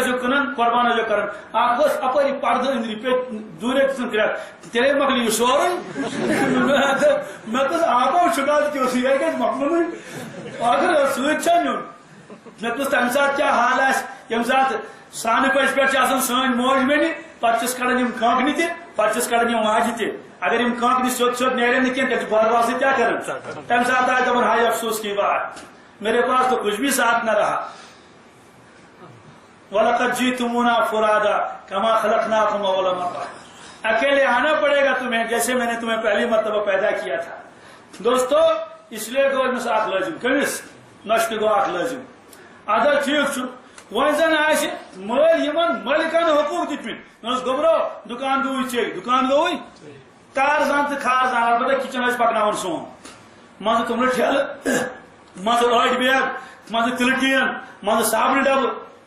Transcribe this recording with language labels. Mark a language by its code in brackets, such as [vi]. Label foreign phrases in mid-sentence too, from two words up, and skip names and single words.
[ks] ٲسِو کٕنان قربان ٲسِو کران اکھ ٲس اپٲری پردٕ أنٛدرِ پیٚٹہِ دوٗرے دِژٕن کرٛٮ۪کھ تیٚلے مۄکلہِ یہِ سورُے مےٚ دوٚپ آبو چھُنہٕ تہِ اوسُے یہِ گژھِ مۄکلُنٕے اگر سۭتۍ چھا نیُن مےٚ دوٚپُس تمہِ ساتہٕ کیٛاہ حال آسہِ ییٚمہِ ساتہٕ سرٛانہٕ پٔژھۍ پٮ۪ٹھ چھِ آسان سٲنۍ موج بیٚنہِ پتہٕ چھِس کڑان یِم کانٛگنہِ تہِ پتہٕ چھِس کڑان یِم واجہِ تہِ اگر یِم کانٛگنہِ سیوٚد نیرن نہٕ کینٛہہ تیٚلہِ چھِ بار بار سۭتۍ کیٛاہ کران تمہِ ساتہٕ آسہِ دپان [ur] ہاے افسوس کی بات میرے پاس تو کچھ بھی ساتھ نہ رہا [ar] وَلَقَدْ جِئْتُمُونَا فُرَادًا كَمَا خَلَقْنَاكُمْ أَوَّلَ مَرَّةٍ [ur] اکیلے آنا پڑے گا تمہیں جیسے میں نے تمہیں پہلی مرتبہ پیدا کیا تھا دوستو اس لیے [ks] گو أمِس اکھ لٲزم کٔمِس نۄشہِ گو اکھ لٲزم ادا ٹھیٖک چھُ وۄنۍ زن آسہِ مٲلۍ یِمن مٲلِکانہٕ حقوٗق دِتمٕتۍ دوٚپنس گوٚبرو دُکان گوٚوٕے ژےٚ دُکان گوٚوٕے کار زان تہٕ خاص زان البتہ کِچن ٲسۍ پکناوان سون منٛزٕ توٚملہٕ ٹھیلہٕ منٛزٕ ٲٹۍ بیگ منٛزٕ تِلہٕ ٹیٖن منٛزٕ صابنہِ ڈبہٕ یہ